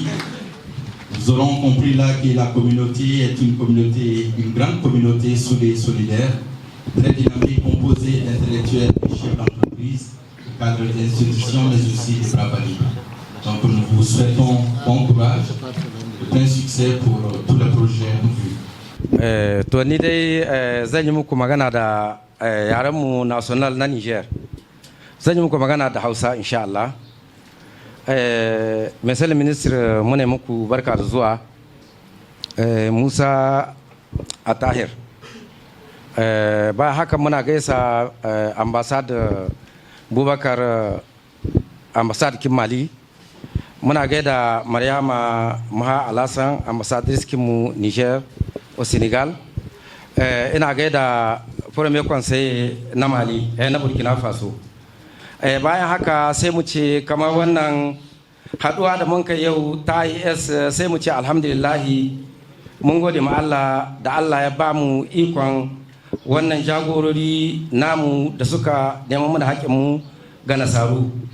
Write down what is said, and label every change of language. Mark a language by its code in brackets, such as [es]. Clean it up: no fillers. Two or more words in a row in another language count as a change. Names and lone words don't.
[fr] Nous aurons compris là que la communauté est une grande communauté solidaire, très dynamique, composée d'intellectuels, de chefs d'entreprise, de cadres d'institutions, mais aussi de bravadis. Donc nous vous souhaitons bon courage, plein succès pour tous les projets en vue. [ha] To ni dai zan yi muku magana da yarenmu national na Niger. Zan yi muku magana da Hausa insha Allah. [fr] Monsieur le ministre, [ha] mune muku barka da zuwa. Musa Atahir. Ba haka muna gaisa ambassade Bubakar ambassade kin Mali. Muna gaida Mariama Maha Alassan ambassadrice kinmu Niger [fr] au Sénégal. [ha] Ina gaida [fr] premier conseil [ha] na Mali na Burkina Faso. Bayan haka sai mu ce kamar wannan haduwa da mun kai yau ta IS sai mu ce alhamdulillahi mun gode ma Allah da Allah ya ba mu ikon wannan jagorori namu da suka neman mu da haƙƙinmu ga nasaru.